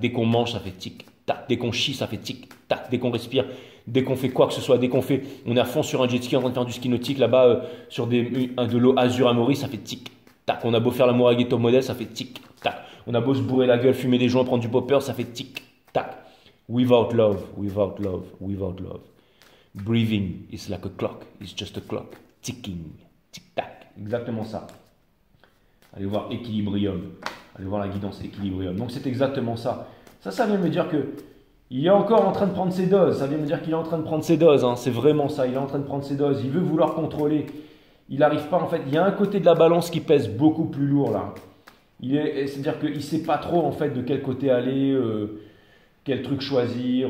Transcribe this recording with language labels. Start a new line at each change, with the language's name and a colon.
French: Dès qu'on mange, ça fait tic-tac. Dès qu'on chie, ça fait tic-tac. Dès qu'on respire, dès qu'on fait quoi que ce soit, on est à fond sur un jet ski en train de faire du ski nautique là-bas, sur de l'eau azur à Maurice, ça fait tic-tac. On a beau faire l'amour avec des top modèles, ça fait tic-tac. On a beau se bourrer la gueule, fumer des joints, prendre du popper, ça fait tic-tac.
English: Without love, without love, without love. Breathing is like a clock, it's just a clock. Ticking,
French: tic-tac. Exactement ça. Allez voir Equilibrium. Allez voir la guidance Equilibrium. Donc c'est exactement ça. Ça vient me dire que il est encore en train de prendre ses doses. Ça vient me dire qu'il est en train de prendre ses doses. C'est vraiment ça. Il est en train de prendre ses doses. Il veut vouloir contrôler. Il n'arrive pas en fait. Il y a un côté de la balance qui pèse beaucoup plus lourd là. C'est-à-dire qu'il ne sait pas trop en fait de quel côté aller, quel truc choisir.